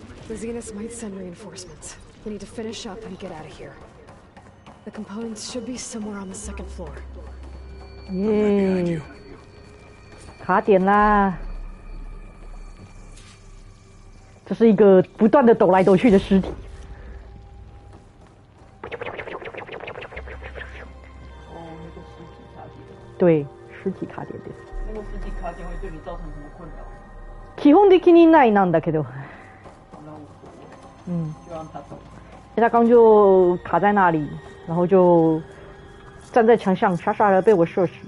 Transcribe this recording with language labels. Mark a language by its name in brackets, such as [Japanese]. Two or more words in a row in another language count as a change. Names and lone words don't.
[English] The Zeniths might send reinforcements. We need to finish up and get out of here. The components should be somewhere on the second floor. [Chinese] 耶！卡点啦！这是一个不断的抖来抖去的尸体。哦，那个尸体卡点。对，尸体卡点です。那个尸体卡点会对你造成什么困扰？ [Japanese] 基本的にないなんだけど。 [Chinese] 那无所谓。嗯。就让他走。他刚就卡在那里，然后就站在墙上，傻傻的被我射死。